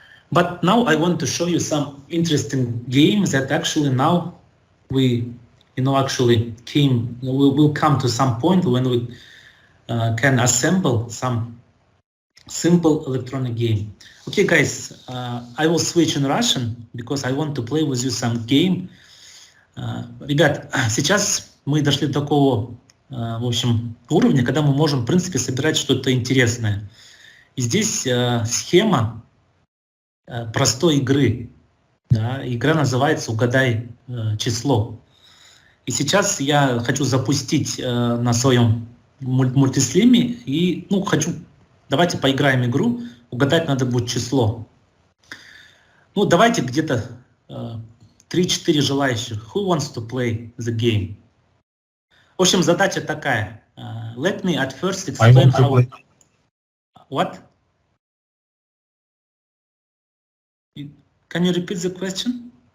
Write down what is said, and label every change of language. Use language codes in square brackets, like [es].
[en] But now I want to show you some interesting games that actually now we, actually we'll come to some point when we can assemble some simple electronic game. Okay, guys, I will switch in Russian because I want to play with you some game. [ru] Ребят, сейчас мы дошли до такого, в общем, уровня, когда мы можем, в принципе, собирать что-то интересное. И здесь схема простой игры. Да? Игра называется «Угадай число». И сейчас я хочу запустить на своем мультислиме и, давайте поиграем игру. Угадать надо будет число. Давайте где-то 3-4 желающих. [en] Who wants to play the game? [ru] В общем, задача такая. [en] Let me at first explain how... What? Can you repeat the question?